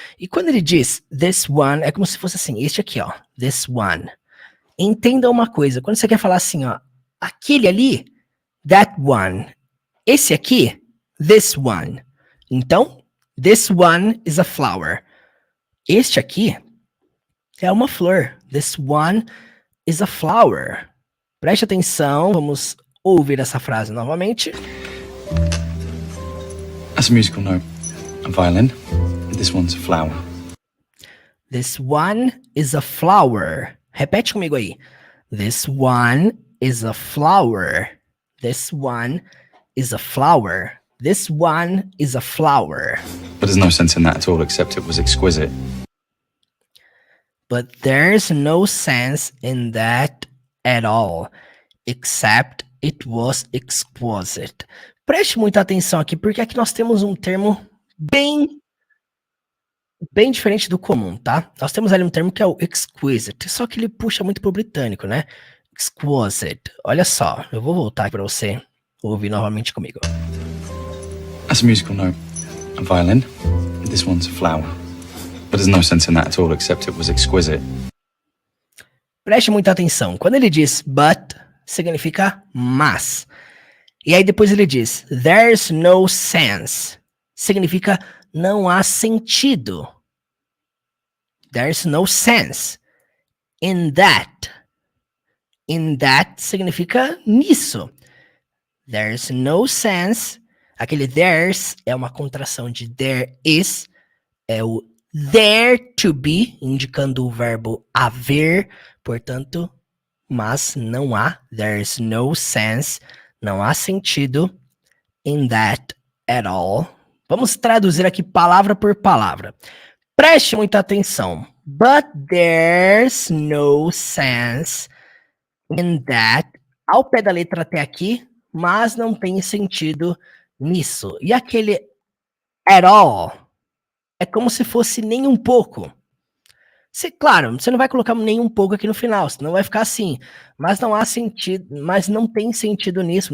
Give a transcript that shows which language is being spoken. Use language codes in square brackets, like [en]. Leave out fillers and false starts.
[pt] E quando ele diz [en] this one, [pt] é como se fosse assim, este aqui, ó, this one. Entenda uma coisa, quando você quer falar assim, ó, aquele ali, [en] that one. [pt] Esse aqui, [en] this one. Então, this one is a flower. [pt] Este aqui é uma flor. [en] This one is a flower. [pt] Preste atenção, vamos ouvir essa frase novamente. [en] That's a musical note. A violin. This one's a flower. This one is a flower. [pt] Repete comigo aí. [en] This one is a flower. This one is a flower. This one is a flower. But there's no sense in that at all, except it was exquisite. But there's no sense in that at all, except it was exquisite. [pt] Preste muita atenção aqui, porque aqui nós temos um termo bem diferente do comum, tá? Nós temos ali um termo que é o exquisite, só que ele puxa muito pro britânico, né? Exquisite. Olha só, eu vou voltar para você ouvir novamente comigo. [en] That's a musical note. A violin. This one's a flower. But there's no sense in that at all, except it was exquisite. [pt] Preste muita atenção. Quando ele diz but, significa mas. E aí depois ele diz [en] there's no sense. [pt] Significa não há sentido. [en] There's no sense. In that. In that [pt] significa nisso. [en] There's no sense. [pt] Aquele there's é uma contração de there is. É o there to be, indicando o verbo haver. Portanto, mas não há. [en] There's no sense. [pt] Não há sentido [en] in that at all. [pt] Vamos traduzir aqui palavra por palavra. Preste muita atenção. [en] But there's no sense in that. [pt] Ao pé da letra até aqui, mas não tem sentido nisso. E aquele at all é como se fosse nem um pouco. Claro, você não vai colocar nem um pouco aqui no final, senão vai ficar assim. Mas não há sentido, mas não tem sentido nisso.